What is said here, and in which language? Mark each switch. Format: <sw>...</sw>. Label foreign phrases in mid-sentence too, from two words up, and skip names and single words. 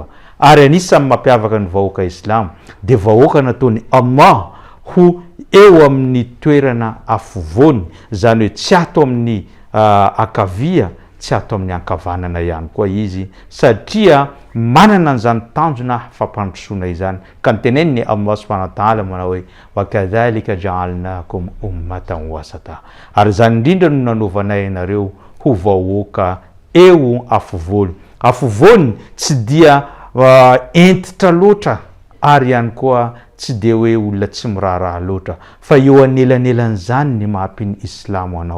<mg>Ary anisan'ny mampiavaka ny vahoaka Islam dia vahoaka nataony Allah ho eo amin'ny toerana afovoany, zany hoe tsy ato amin'ny akavia, tsy ato amin'ny ankavanana ihany koa izy, satria manana an'izany tanjona fampandrosoana izany. Ka niteneniny Allah</mg> <ar>سبحانه وتعالى</ar> <mg>manao hoe</mg> <ar>وكذلك جعلناكم أمة وسطا,</ar> <mg>ary zany indrindra no nanovanay ianareo ho vahoaka eo afovoany. Afovoany tsy dia entitra loatra, ary ihany koa tsy dia hoe olona tsy miraharaha loatra, fa eo anelanelan'izany ny mahampiny Islamo anao.</mg>